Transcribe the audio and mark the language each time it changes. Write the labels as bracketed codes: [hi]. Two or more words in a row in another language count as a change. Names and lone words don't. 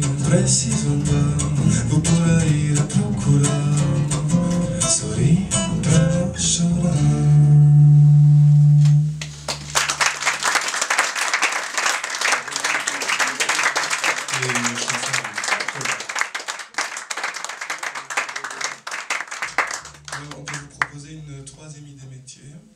[pt] precisando vou por aí a procurar sorrir para não chorar. [fr] On peut vous proposer une troisième idée métier.